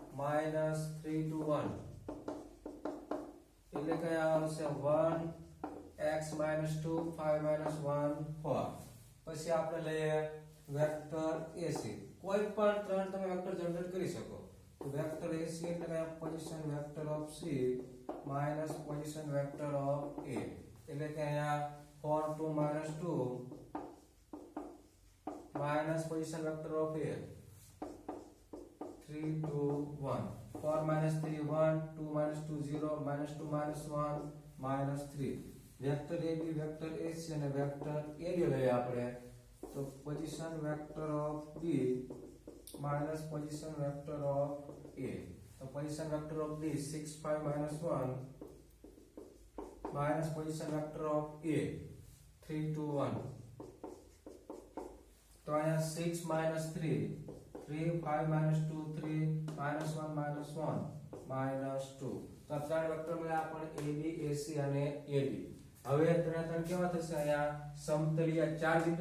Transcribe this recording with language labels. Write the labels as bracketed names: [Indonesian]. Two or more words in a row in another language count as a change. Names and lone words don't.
[Gujarati] -3 to 1 એટલે કે આવશે 1 [English] x minus 2 5 minus 1 4 [Gujarati] પછી આપણે લઈએ વેક્ટર AC કોઈ પણ ત્રણ તમે [English] vector generate [Gujarati] કરી શકો તો વેક્ટર AC એટલે કે [English] position vector of C minus position vector of A [Gujarati] એટલે કે અહીંયા 4 2 [English] minus 2 minus position vector of A [Gujarati] 3 2 1 4 [English] minus 3 1 2 minus 2 0 minus 2 minus 1 minus 3 [Gujarati] વેક્ટર AB વેક્ટર AC અને વેક્ટર AD લઈએ આપણે તો [English] position vector of B minus position vector of A [Gujarati] તો [English] position vector of B [Gujarati] 6 5 minus 1 [English] minus position vector of A 3 2 1 [Gujarati] તો અહીંયા [English] 6 minus 3 3 5 minus 2 3 minus 1 minus 1 minus 2 [Gujarati] તો આ ત્રણ વેક્ટર મળ્યા આપણને AB AC અને AD હવે ત્રણ કેવા થશે અહીંયા સમતલીય ચાર બિંદુ